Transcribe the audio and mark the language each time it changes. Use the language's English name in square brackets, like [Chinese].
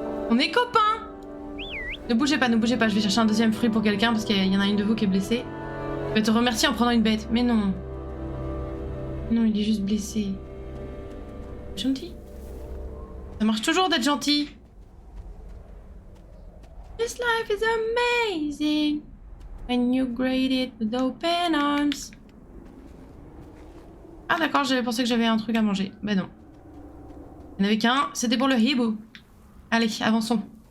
[French] On est copains! Ne bougez pas, je vais chercher un deuxième fruit pour quelqu'un parce qu'il y en a une de vous qui est blessée. Je vais te remercier en prenant une bête. Mais non. Non, il est juste blessé. Gentil. Ça marche toujours d'être gentil. [English] This life is amazing when you greet it with open arms. [French] Ah d'accord, j'avais pensé que j'avais un truc à manger. Bah non. Il n'y en avait qu'un, c'était pour le hibou. Allez, avançons.